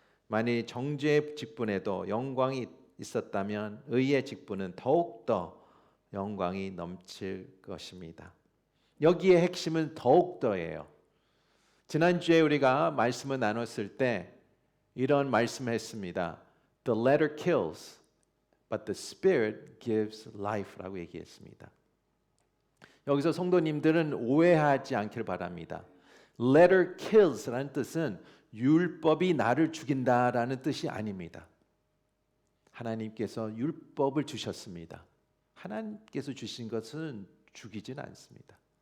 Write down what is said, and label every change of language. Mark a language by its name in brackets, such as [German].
[Korean] 만일 정죄의 직분에도 영광이 있었다면 의의 직분은 더욱더 영광이 넘칠 것입니다. 여기에 핵심은 더욱더예요. 지난주에 우리가 말씀을 나눴을 때 이런 말씀을 했습니다. [English] The letter kills, but the Spirit gives life [Korean] 라고 얘기했습니다. 여기서 성도님들은 오해하지 않길 바랍니다. [English] Letter kills [Korean] 라는 뜻은 율법이 나를 죽인다라는 뜻이 아닙니다. 하나님께서 율법을 주셨습니다. 하나님께서 주신 것은 죽이진 않습니다.